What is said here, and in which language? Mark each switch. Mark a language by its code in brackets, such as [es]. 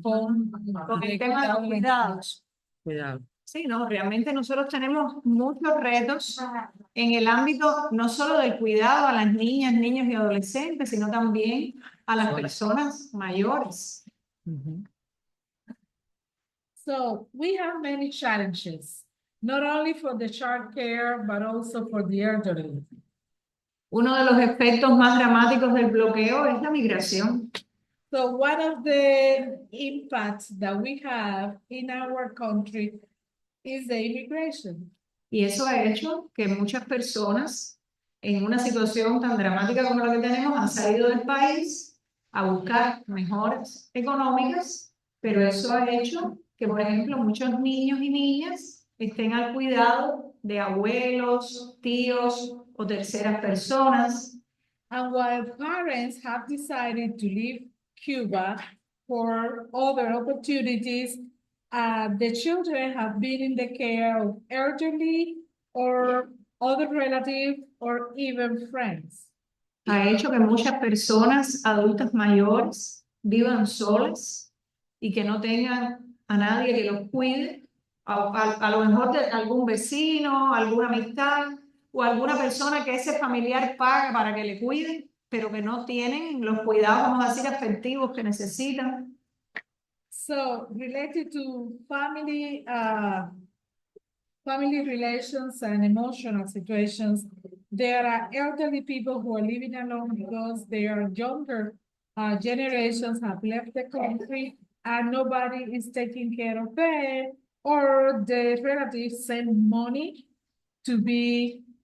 [es] Con el tema de los cuidados. Cuidado. Sí, no, realmente nosotros tenemos muchos retos en el ámbito no solo del cuidado a las niñas, niños y adolescentes, sino también a las personas mayores. [en] So we have many challenges, not only for the child care, but also for the elderly. [es] Uno de los efectos más dramáticos del bloqueo es la migración. [en] So one of the impacts that we have in our country is the immigration. [es] Y eso ha hecho que muchas personas en una situación tan dramática como la que tenemos han salido del país a buscar mejoras económicas, pero eso ha hecho que, por ejemplo, muchos niños y niñas estén al cuidado de abuelos, tíos o terceras personas. [en] And while parents have decided to leave Cuba for other opportunities, the children have been in the care of elderly or other relatives or even friends. [es] Ha hecho que muchas personas adultas mayores vivan solas y que no tengan a nadie que los cuide, a lo mejor de algún vecino, alguna amistad o alguna persona que ese familiar paga para que le cuiden, pero que no tienen los cuidados, vamos a decir, afectivos que necesitan. [en] So related to family relations and emotional situations, there are elderly people who are living alone because their younger generations have left the country and nobody is taking care of them, or the relatives send money to be